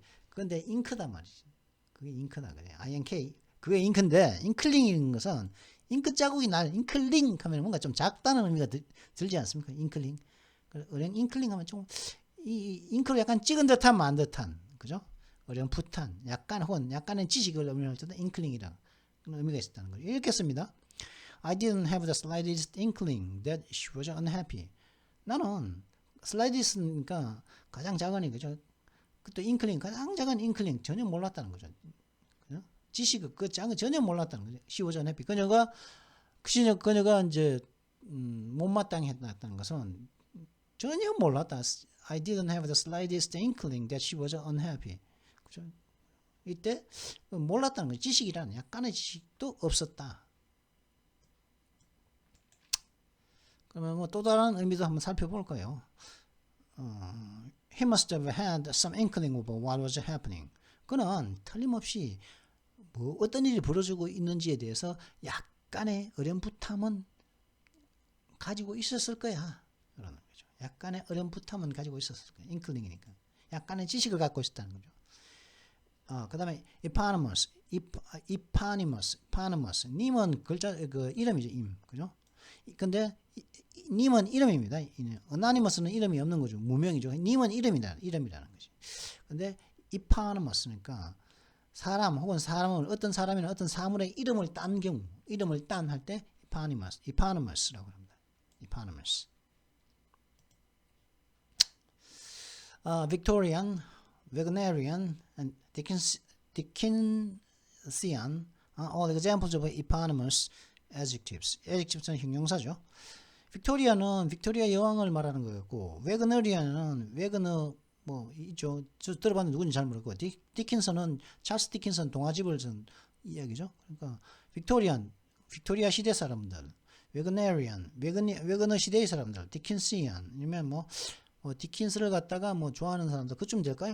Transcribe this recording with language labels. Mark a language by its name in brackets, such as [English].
[Korean] 그런데 잉크다 말이지. 그게 잉크다 그래. INK 그게 잉크인데 잉클링인 것은 잉크 자국이 잉클링 하면 뭔가 좀 작다는 의미가 들지 않습니까? 잉클링. 잉클링 하면 좀 이 잉크로 약간 찍은 듯한 만 듯한 그죠? 어렴풋한 약간의 지식을 의미할 때도 잉클링이라 그런 의미가 있었다는 거죠. 이렇게 씁니다. [English] I didn't have the slightest inkling that she was unhappy. [Korean] 나는 slightest니까 가장 작으니 그죠? 또 잉클링 가장 작은 잉클링 전혀 몰랐다는 거죠. 그죠? 지식을 그 작은 전혀 몰랐다는 거죠. [English] she was unhappy. [Korean] 그녀가 이제 못마땅했다는 것은 전혀 몰랐다. [English] I didn't have the slightest inkling that she was unhappy. [Korean] 그죠? 이때 몰랐다는 거죠. 지식이라는 약간의 지식도 없었다. 그러면 뭐 또 다른 의미도 한번 살펴볼 거예요. [English] He must have had some inkling of what was happening. [Korean] 그는 틀림없이 뭐 어떤 일이 벌어지고 있는지에 대해서 약간의 어렴풋함은 가지고 있었을 거야. 그러는 거죠. 약간의 어렴풋함은 가지고 있었을 거야. 인클링이니까. 약간의 지식을 갖고 있었다는 거죠. 그 다음에 eponymous. 님은 글자, 그 이름이죠, 그죠? 근데 님은 이름입니다. anonymous는 이름이 없는 거죠. 무명이죠. 님은 이름이라는 거지. 근데 eponymous,니까 사람 혹은 어떤 사람이나 어떤 사물의 이름을 딴 경우, 이름을 딴 할 때 eponymous라고 합니다. [English] eponymous. Victorian, Wagnerian, and Dickensian, all examples of eponymous adjectives. [Korean] adjectives는 형용사죠. 빅토리아는 빅토리아 여왕을 말하는 거였고, 웨그너리안은 웨그너 뭐 있죠. 저 들어봤는데 누군지 잘 모르고, 디킨슨은 찰스 디킨슨 동화집을 쓴 이야기죠. 그러니까 빅토리아 시대 사람들, 웨그너 시대의 사람들, 디킨시안 아니면 뭐 디킨스를 갖다가 뭐 좋아하는 사람들 그쯤 될까요?